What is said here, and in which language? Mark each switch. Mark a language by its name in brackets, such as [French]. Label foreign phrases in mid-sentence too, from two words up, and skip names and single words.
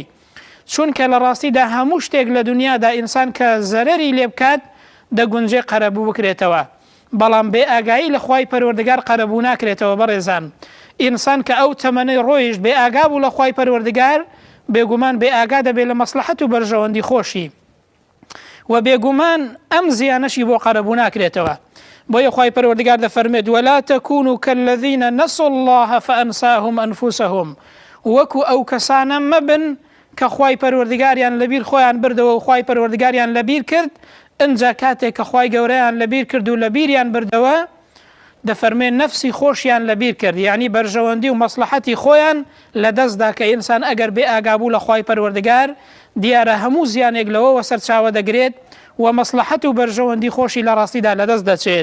[Central Kurdish] چونکە لە ڕاستیدا هەموو شتێک لە دنیادا ئینسان کە زەرەری لێ بکات دەگونجێ قەرەبوو بکرێتەوە، بەڵام بێ ئاگایی لە خی پەروەردگار قەرەبوو ناکرێتەوە. بەڕێزان ئینسان کە ئەو تەمەنەی ڕۆیشت بێ ئاگا بوو لە خی پەروەردگار بێگومان بێ ئاگا دەبێت لە مەسلحەت و بەرژەوەندی خۆشی و بێگومان ئەم زیانەشی بۆ قەرەبوو ناکرێتەوە. بۆیە خی پەروەردگار دەفەرمێت [Arabic] ولا تكونوا كالذين نسوا الله فأنساهم أنفسهم. [Central Kurdish] وەکو ئەو کەسانە مەبن کە خی پەروەردگاریان لەبیر خۆیان بردەوە و خی پەروەردگاریان لەبیر کرد، ئەجا کاتێک کە خی گەورەیان لەبیر کرد و لەبیریان بردەوە دەفەرمێن نەفسی خۆشیان لەبیر کرد، یعنی بەرژەوەندی و مەسلحەتی خۆیان لەدەستدا کە ئینسان ئەگەر بێ ئاگابوو لە خی پەروەردگار دیارە هەموو زیانێک لەوەوە سەرچاوە دەگرێت و مەسلحەت و بەرژەوەندی خۆشی لە ڕاستیدا لەدەست دەچێت.